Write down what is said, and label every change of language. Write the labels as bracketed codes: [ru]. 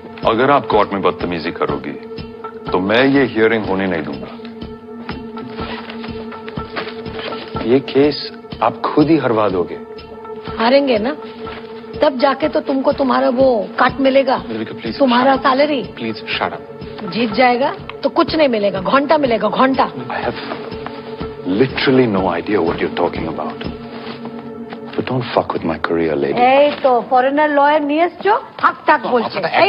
[hi] अगर आप कोर्ट में बदतमीजी करोगी तो मैं ये हियरिंग होने नहीं दूंगा। ये केस आप खुद ही हरवा दोगे। हारेंगे ना, तब जाके तो तुमको तुम्हारा वो काट मिलेगा, तुम्हारा सैलरी। [en] Please shut up. [hi] जीत जाएगा तो कुछ नहीं मिलेगा, घंटा मिलेगा, घंटा। [en] I have literally no idea what you're talking about. But don't fuck with my career, lady. ए तो foreigner lawyer नियस जो हक तक बोलते हैं।